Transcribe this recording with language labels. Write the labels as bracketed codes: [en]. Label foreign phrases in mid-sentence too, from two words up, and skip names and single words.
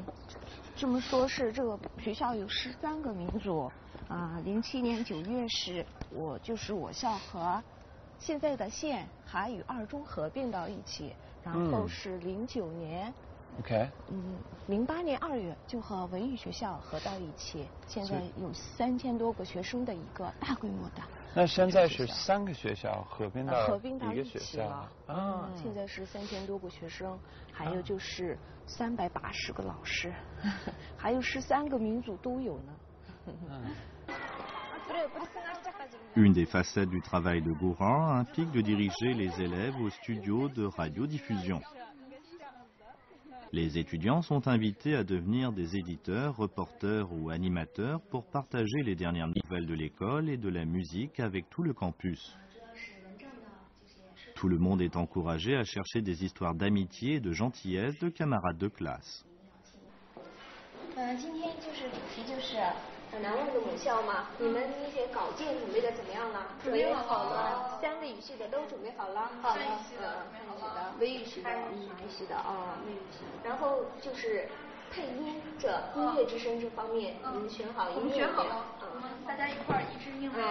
[zh] 这么说是这个学校有13个民族，07年9月时，我校和现在的县还与2中合并到一起，然后是09年，08年2月就和文艺学校合到一起，现在有3000多个学生的一个大规模的。那现在是3个学校合并到一个学校了。现在是3000多个学生，还有就是380个老师，还有13个民族都有呢。 [fr] Une des facettes du travail de Gourand implique de diriger les élèves au studio de radiodiffusion. Les étudiants sont invités à devenir des éditeurs, reporters ou animateurs pour partager les dernières nouvelles de l'école et de la musique avec tout le campus. Tout le monde est encouragé à chercher des histoires d'amitié et de gentillesse de camarades de classe. [zh] 今天就是主题就是难忘的母校嘛，你们那些稿件准备的怎么样了？准备好了，3个语系的都准备好了。好了，汉语系的、微语系的、马语系的然后就是配音这音乐之声这方面，你们选好音乐？我们选好了，大家一块儿一致应对。